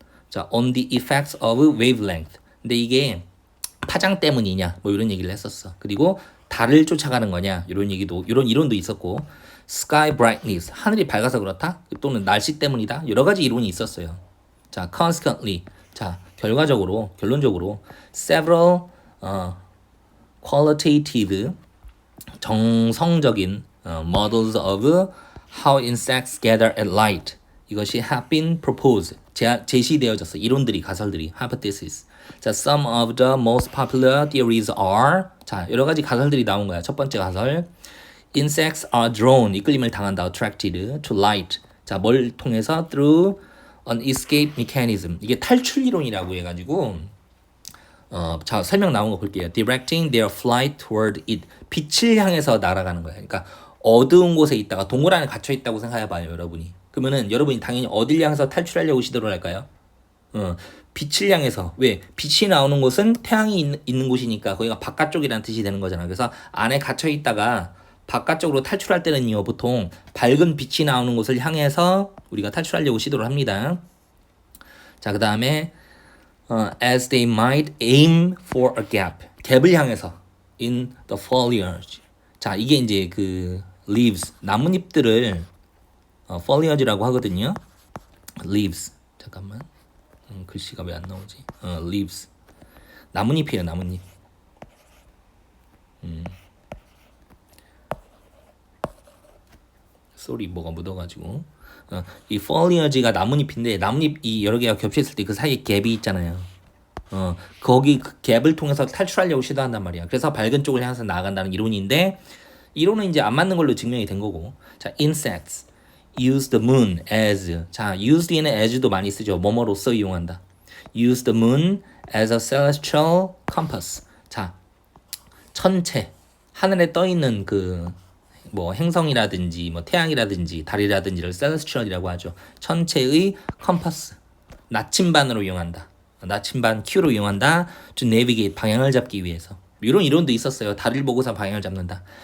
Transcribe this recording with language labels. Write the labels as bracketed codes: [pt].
[en] 자, on the effects of wavelength. [ko] 근데 이게 파장 때문이냐 뭐 이런 얘기를 했었어. 그리고 달을 쫓아가는 거냐 이런 얘기도 이런 이론도 있었고 [en] sky brightness [ko] 하늘이 밝아서 그렇다 또는 날씨 때문이다 여러 가지 이론이 있었어요. [en] 자 consequently [ko] 자 결론적으로 [en] several qualitative [ko] 정성적인 [en] models of how insects gather at light [ko] 이것이 [en] have been proposed [ko] 제시되어졌어. 이론들이 가설들이 hypothesis. 자, [en] some of the most popular theories are [ko] 자, 여러 가지 가설들이 나온 거야. 첫 번째 가설. [en] Insects are drawn [ko] 이끌림을 당한다. [en] attracted to light. [ko] 자, 뭘 통해서 [en] through an escape mechanism. [ko] 이게 탈출 이론이라고 해 가지고 자, 설명 나온 거 볼게요. [en] Directing their flight toward it. [ko] 빛을 향해서 날아가는 거야. 그러니까 어두운 곳에 있다가 동굴 안에 갇혀 있다고 생각해 봐요, 여러분이. 그러면은 여러분이 당연히 어딜 향해서 탈출하려고 시도를 할까요? 빛을 향해서. 왜? 빛이 나오는 곳은 태양이 있는 곳이니까 거기가 바깥쪽이라는 뜻이 되는 거잖아. 그래서 안에 gat혀 있다가 바깥쪽으로 탈출할 때는요. 보통 밝은 빛이 나오는 곳을 향해서 우리가 탈출하려고 시도를 합니다. [en] 자, 그다음에 as they might aim for a gap. [ko] 갭을 향해서 [en] in the foliage. [ko] 자, 이게 이제 그 leaves 나뭇잎들을 foliage라고 하거든요. leaves. 잠깐만. 글씨가 왜 안 나오지? leaves. 나뭇잎이에요, 나뭇잎. 쏘리 뭐가 묻어가지고. 이 foliage가 나뭇잎인데 나뭇잎이 여러 개가 겹쳐있을 때 그 사이에 갭이 있잖아요. 거기 그 갭을 통해서 탈출하려고 시도한단 말이야. 그래서 밝은 쪽을 향해서 나아간다는 이론인데 이론은 이제 안 맞는 걸로 증명이 된 거고. [en] 자, insects use the moon as. [ko] 자, use 뒤에는 as도 많이 쓰죠. 뭐뭐로써 이용한다. [en] use the moon as a celestial compass. [ko] 자, 천체 하늘에 떠 있는 그 뭐 행성이라든지 뭐 태양이라든지 달이라든지를 celestial이라고 하죠. 천체의 컴퍼스 나침반으로 이용한다. 나침반 Q로 이용한다. [en] to navigate [ko] 방향을 잡기 위해서. 이런 이론도 있었어요. 달을 보고서 방향을 잡는다.